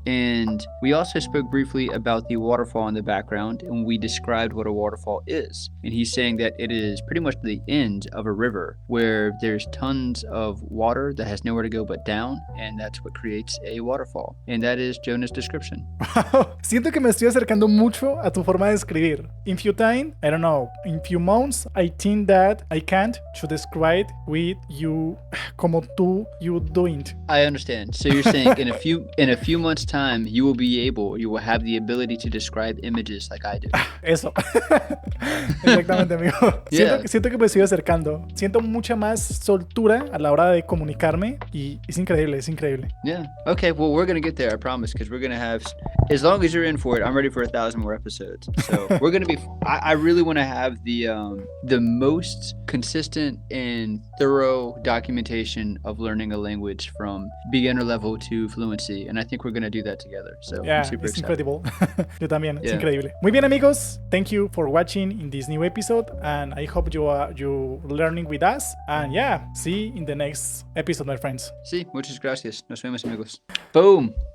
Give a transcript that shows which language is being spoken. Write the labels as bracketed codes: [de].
[en] And we also spoke briefly about the waterfall in the background, and we described what a waterfall is. And he's saying that it is pretty much the end of a river where there's tons of water that has nowhere to go but down, and that's what creates a waterfall. And that is Jonah's description. [es] Siento que me estoy acercando mucho a tu forma de escribir. [en] In few time, I don't know, in few months, I think that I can't to describe with you [es] como [en] you doing. I understand. So you're saying in a few months' time, you will have the ability to describe images like I do. [es] Eso. Exactamente, amigo. [en] Yeah. [es] Siento que me estoy acercando. Siento mucha más soltura a la hora de comunicarme y es increíble, es increíble. [en] Yeah. Okay. Well, we're gonna get there, I promise, because we're gonna have. As long as you're in for it, I'm ready for 1,000 more episodes. So we're gonna be. I really want to have the most consistent and thorough documentation of learning a language from beginner level to fluency, and I think we're gonna do that together. So Yeah, I'm super it's excited. incredible. [es] Yo también, es [en] Yeah. [es] increíble. Muy bien, amigos. [en] Thank you for watching in this new episode, and I hope you learning with us. And yeah, see you in the next episode, my friends. [es] Sí, muchas gracias. Nos vemos, amigos. Boom.